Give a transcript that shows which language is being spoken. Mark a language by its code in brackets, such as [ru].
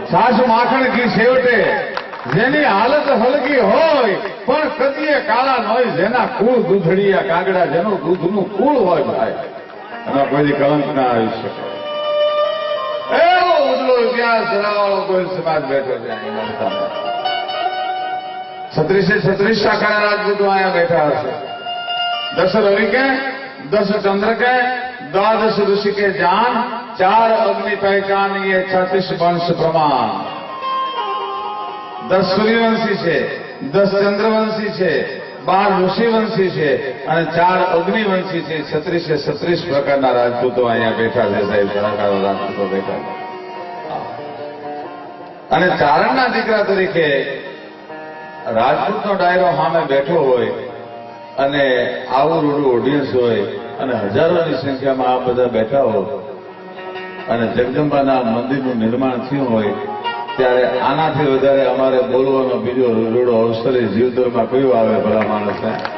[gu] છાશ માખણ ઘી છેવટે જેની હાલત હલકી હોય પણ કદીએ કાળા ન હોય, જેના કુળ દૂધડિયા કાગડા, જેનું દૂધનું કુળ હોય ભાઈ, એમાં કોઈ કલંક ના આવી શકે. એવો ઉજળો ઇતિહાસ ધરાવવાળો કોઈ સમાજ બેઠો છે. 36 શાખાના રાજપૂતો અહીંયા બેઠા હશે. [hi] 10 રવિ કે 10 चंद्र के 12 ऋषि के जान, 4 अग्नि पहचान, ये 36 वंश प्रमाण. [gu] 10 सूर्यवंशी છે, 10 ચંદ્રવંશી છે, 12 ઋષિવંશી છે અને 4 અગ્નિવંશી છે. 36 પ્રકારના રાજપૂતો અહીંયા બેઠા છે સાહેબ, સલાહકારો રાજપૂતો બેઠા છે. અને ચારણના દીકરા તરીકે રાજપૂતનો ડાયરો સામે બેઠો હોય અને આવું રૂડું ઓડિયન્સ હોય અને હજારોની સંખ્યામાં આ બધા બેઠા હોય અને જગદંબાના મંદિરનું નિર્માણ થયું હોય, ત્યારે આનાથી વધારે અમારે બોલવાનો બીજો રૂડો અવસર જીવદરમાં કયો આવે ભલા માણસને?